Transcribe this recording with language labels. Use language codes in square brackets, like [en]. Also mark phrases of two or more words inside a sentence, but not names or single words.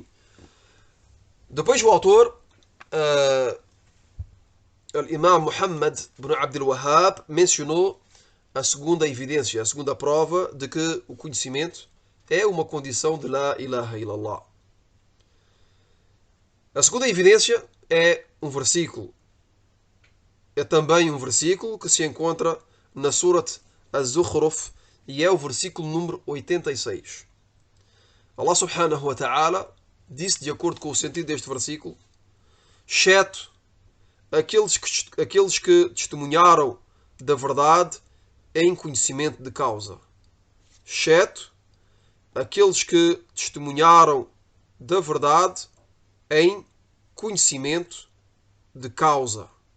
[pt] Depois o autor, Imam Muhammad ibn Abdul Wahhab, mencionou a segunda evidência, a segunda prova de que o conhecimento é uma condição de [ar] لا إله إلا الله. [pt] A segunda evidência é um versículo. É também um versículo que se encontra na Surat Az-Zukhruf e é o versículo número 86. [ar] الله سبحانه وتعالى [pt] disse, de acordo com o sentido deste versículo, exceto aqueles que testemunharam da verdade em conhecimento de causa. Exceto aqueles que testemunharam da verdade em conhecimento de causa.